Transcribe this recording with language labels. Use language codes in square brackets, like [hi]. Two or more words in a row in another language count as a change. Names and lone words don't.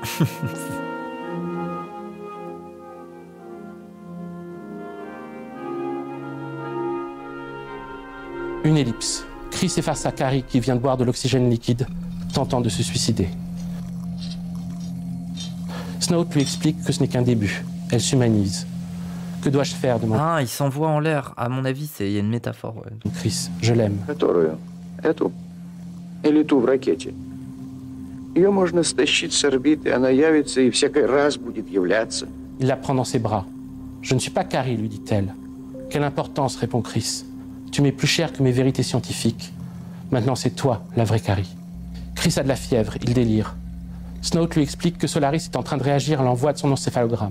[fr] Une ellipse. Chris est face à Carrie qui vient de boire de l'oxygène liquide, tentant de se suicider. Snout lui explique que ce n'est qu'un début. Elle s'humanise. Que dois-je faire demande Ah, ils s'envoient en l'air. À mon avis, il y a une métaphore. Ouais. Chris. Je l'aime. [ru] Которую? Эту? Или ту в ракете? Ее можно стащить с орбиты, она явится и всякий раз будет являться. [fr] Il la prend dans ses bras. Je ne suis pas Carrie, lui dit-elle. Quelle importance, répond Chris. Tu m'es plus cher que mes vérités scientifiques. Maintenant, c'est toi, la vraie Carrie. Chris a de la fièvre, il délire. Snout lui explique que Solaris est en train de réagir à l'envoi de son encéphalogramme.